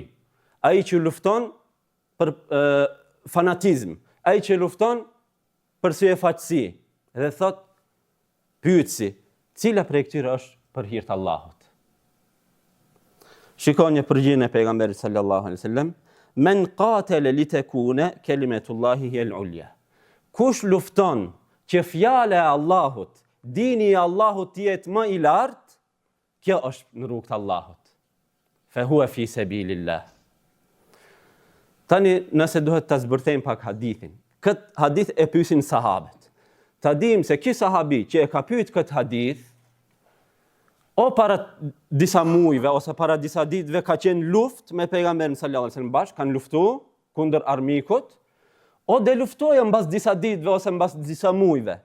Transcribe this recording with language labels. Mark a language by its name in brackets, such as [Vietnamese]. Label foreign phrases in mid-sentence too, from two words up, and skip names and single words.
[Albanian] Ai që lufton për fanatizm, ai që lufton për sy e faqësi. Dhe thot, pyetsi, cila prej këtyre është për hir të Allahut? Shikoni një përgjigje e pejgamberit [Arabic] صلى الله عليه وسلم من قاتل لتكون كلمة الله هي العليا. [Albanian] Kush lufton që fjala e Allahut, dini i Allahut të jetë më i lartë, kjo është në rrugt të Allahut. [Arabic] فهو في سبيل الله. [Albanian] Tani nëse duhet ta zbërthejmë pak hadithin. këtë hadith e pyesin sahabët. Ta dim se ky sahabi që e ka pyet këtë hadith, o para disa muajve ose para disa ditëve ka qenë luftë me pejgamberin [Arabic] صلى الله عليه وسلم [Albanian] bashkë, kanë luftuar kundër armikut, o de luftojë mbas disa ditëve ose mbas disa muajve.